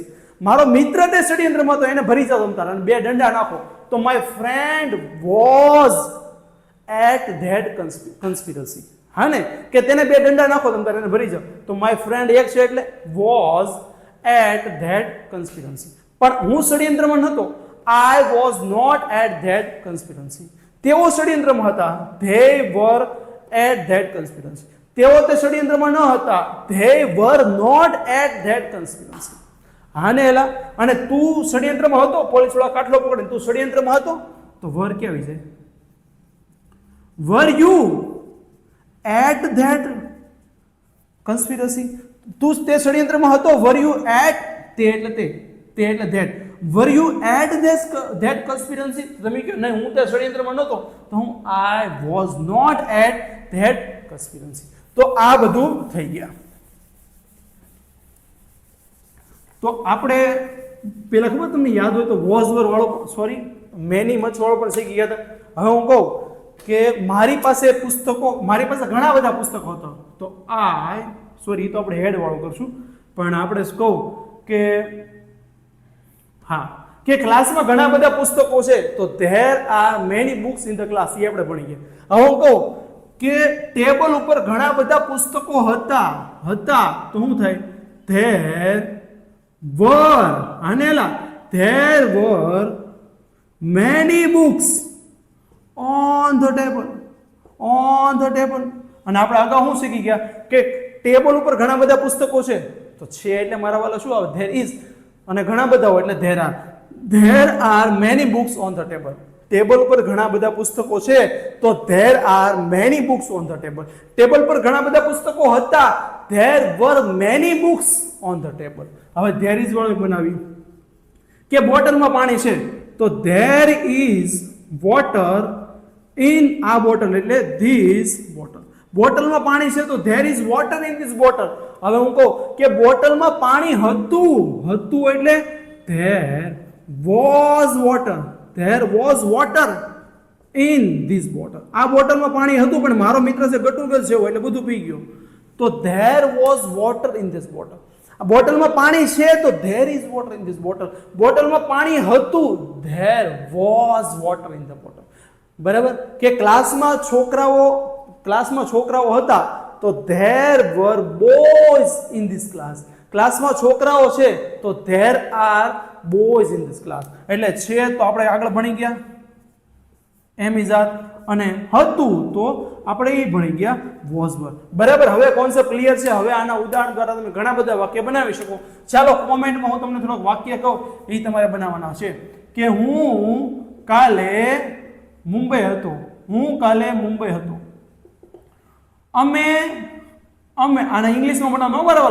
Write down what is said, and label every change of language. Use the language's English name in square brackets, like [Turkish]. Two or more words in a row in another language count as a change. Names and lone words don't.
[Gujarati] મારો મિત્ર તે ષડયંત્રમાં હતો, એને ભરી જાવ તમતાર અને બે દંડા નાખો. [English] તો my friend was at that conspiracy. [Gujarati] હા ને, કે તેને બે દંડા નાખો તમતાર એને ભરી જાવ. તો [English] my friend [Gujarati] એક છે એટલે [English] was at that conspiracy. [Gujarati] પણ હું ષડયંત્રમાં નહોતો. [English] I was not at that conspiracy. [Gujarati] તેઓ ષડયંત્રમાં હતા. [English] They were at that conspiracy. [Gujarati] તેઓ તે ષડયંત્રમાં ન હતા. [English] They were not at that conspiracy. [Gujarati] હા ને એલા, અને તું ષડયંત્રમાં હતો, પોલીસ વાળા કાટલો પકડે, તું ષડયંત્રમાં હતો, તો વર ક્યાં આવી જાય? [English] Were you at that conspiracy? [Gujarati] તું તે ષડયંત્રમાં હતો. [English] Were you at [Gujarati] તે એટલે તે એટલે [English] that. Were you at that conspiracy? [Gujarati] તમે કહો નહીં હું તે ષડયંત્રમાં નહોતો, તો હું [English] I was not at that conspiracy. [Gujarati] તો આ બધું થઈ ગયા. તો આપણે પેલા ખબર તમને યાદ હોય તો [English] was were [Gujarati] વાળો, સોરી [English] many much [Gujarati] વાળો પણ શીખી ગયા હતા. હવે હું કહું કે મારી પાસે ઘણા બધા પુસ્તકો હતા, તો સોરી તો આપણે હેડ વાળું કરશું, પણ આપણે કહું કે હા કે ક્લાસમાં ઘણા બધા પુસ્તકો છે, તો [English] there are many books in the class, [Gujarati] એ આપણે ભણી ગયા. હવે હું કહું કે ટેબલ ઉપર ઘણા બધા પુસ્તકો હતા, તો શું થાય? [English] ધેર were, આનેલા there were many books on the table. [Gujarati] અને આપણે અગાઉ શું શીખી ગયા કે ટેબલ ઉપર ઘણા બધા પુસ્તકો છે, તો છે એટલે મારા વાળા શું આવે? [English] there is. [Gujarati] અને ઘણા બધા હોય એટલે [English] there are many books on the table. [Gujarati] ટેબલ ઉપર ઘણા બધા પુસ્તકો છે, તો [English] there are many books on the table. [Gujarati] ટેબલ પર ઘણા બધા પુસ્તકો હતા, [English] there were many books on the table. [Gujarati] હવે [English] there is [Gujarati] વાળું બનાવ્યું કે બોટલમાં પાણી છે, તો [English] there is water in [Gujarati] આ બોટલ એટલે [English] this bottle. [Gujarati] બોટલમાં પાણી છે, તો [English] there is water in this bottle. [Gujarati] હવે હું કહું કે બોટલમાં પાણી હતું એટલે [English] there was water in this bottle. [Gujarati] આ બોટલમાં પાણી હતું, પણ મારો મિત્ર છે ગટુગલ છે એટલે બધું પી ગયો, તો [English] there was water in this bottle. [Gujarati] આ બોટલમાં પાણી છે, તો [English] there is water in this bottle. [Gujarati] બોટલમાં પાણી હતું, [English] there was water in the bottle. [Gujarati] બરાબર કે ક્લાસમાં છોકરાઓ હતા, તો [English] there were boys in this class. [Gujarati] ક્લાસમાં છોકરાઓ છે, તો [English] there are boys in this class. [Gujarati] એટલે છે તો આપણે આગળ ભણી ગયા એમ [English] is are, [Gujarati] અને હતું તો આપણે એ ભણી ગયા [English] was were. [Gujarati] બરાબર, હવે કોન્સેપ્ટ ક્લિયર છે. હવે આના ઉદાહરણ દ્વારા તમે ઘણા બધા વાક્ય બનાવી શકો. ચાલો કોમેન્ટમાં હું તમને થોડોક વાક્ય કહું, એ તમારે બનાવવાના છે કે હું કાલે મુંબઈ હતો. અમે આને ઇંગ્લિશમાં બનાવવાનો બરાબર.